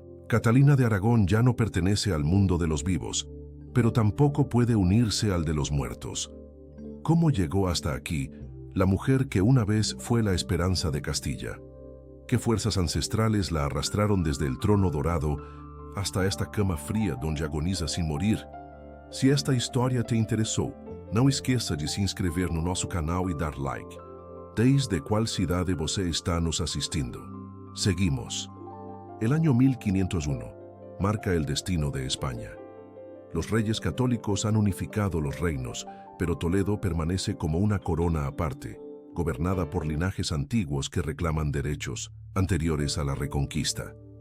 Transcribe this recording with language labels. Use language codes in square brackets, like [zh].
[es] Catalina de Aragón ya no pertenece al mundo de los vivos, pero tampoco puede unirse al de los muertos. ¿Cómo llegó hasta aquí la mujer que una vez fue la esperanza de Castilla? ¿Qué fuerzas ancestrales la arrastraron desde el trono dorado hasta esta cama fría donde agoniza sin morir? [pt] Se esta história te interessou, não esqueça de se inscrever no nosso canal e dar like. Desde qual cidade você está nos assistindo? [es] Seguimos. El año 1501 marca el destino de España. Los reyes católicos han unificado los reinos, pero Toledo permanece como una corona aparte, gobernada por linajes antiguos que reclaman derechos anteriores a la Reconquista.